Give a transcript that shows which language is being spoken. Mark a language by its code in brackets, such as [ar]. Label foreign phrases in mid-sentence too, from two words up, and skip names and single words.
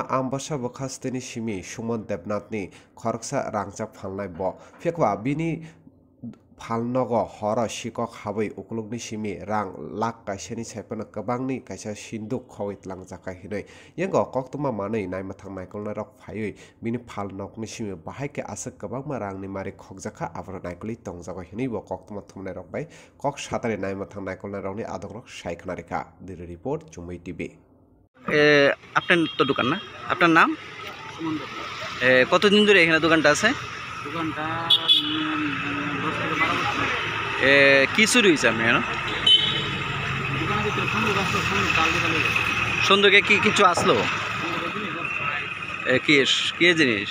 [trp] ambasa bokhasteni simi Sumon Debnath ni khoroksa rangjak phalnai bo phekba bini Phalnogo horo sikok habai ukulugni simi rang lak kaisani saipana kabangni kaisa sinduk khawit langjaka hinai yengo koktuma manai naimathang naikolna rok phaiui bini phalnokni simi bahaike asuk kabangma rangni mari khokjaka abra naikoli tongjago hinai bo koktuma thumnai rok bai kok satare naimathang naikolna rokni adok rok saikana rekha [en] Bureau Report [trp] Chumui TV [bn] আপনার তো দোকান না আপনার নাম কতদিন ধরে এখানে দোকানটা আছে দোকানটা 10 থেকে 12 বছর কি শুরু হয়েছে আপনি কেন দোকানের ভিতরে সন্ধ্যে কি কিছু আসলো কি কি জিনিস